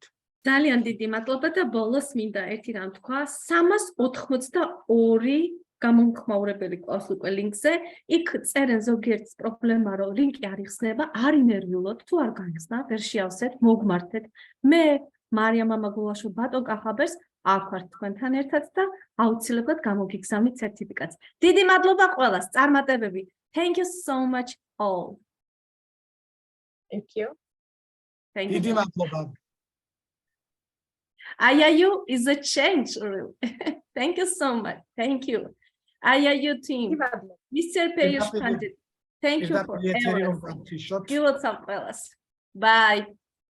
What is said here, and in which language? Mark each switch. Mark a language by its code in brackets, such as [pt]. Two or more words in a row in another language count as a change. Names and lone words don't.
[ka] ძალიან დიდი მადლობა და ბოლოს მინდა ერთი რამ თქვა, 382 გამომხმაურებელი ყავს უკვე ლინკზე, იქ წერენ ზოგიერთის პრობლემა, რომ ლინკი არ იხსნება, არ ინერვიულოთ, თუ არ გაიხსნა, ვერ შეავსეთ, მოგმართეთ. მე მარიამ მამაგულაშვილ ბატონ კახაბერს ავქვართ თქვენთან ერთად და აუცილებლად გამოგიგზავნით სერტიფიკატს. დიდი მადლობა ყველას, წარმატებები. [en] Thank you so much all. Thank you. Thank [ka] დიდი [en] you. [ka] მადლობა. [en] IIU is a change. Really. Thank you so much. Thank you. IIU team. Mr. Peyush Pandit. Thank you for everything. Bye.